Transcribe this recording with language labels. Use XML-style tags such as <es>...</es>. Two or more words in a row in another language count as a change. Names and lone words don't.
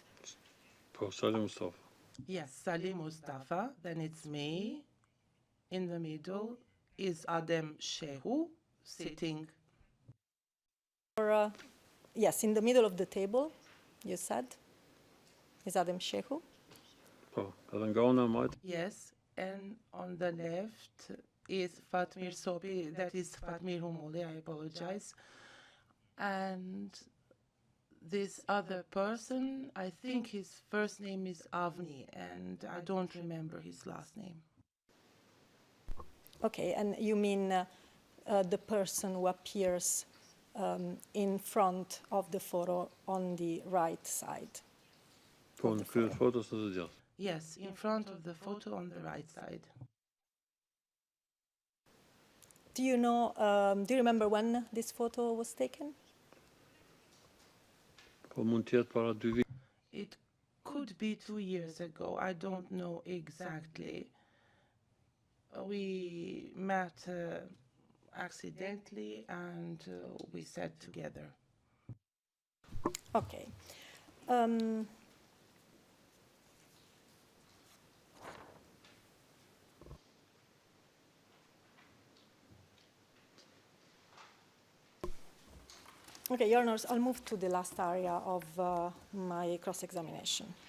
<sq>på Salih Mustafa.</sq> <en>Yes, Salih Mustafa. Then it's me. In the middle is Adem Shehu sitting. Or, yes, in the middle of the table, you said, is Adem Shehu.</en> <sq>Po, edhe nga ona majt.</sq> <en>Yes, and on the left is Fatmir Sobi. That is Fatmir Humoli. I apologize. And this other person, I think his first name is Avni, and I don't remember his last name. Okay, and you mean the person who appears in front of the photo on the right side?</en> <sq>Po në kryet fotos në të gjatë.</sq> <en>Yes, in front of the photo on the right side. Do you know, do you remember when this photo was taken?</en> <sq>Po mund të jetë para 2 vite.</sq> <en>It could be 2 years ago. I don't know exactly. We met accidentally and we sat together. Okay. Okay, Your Honors, I'll move to the last area of my cross-examination.</en>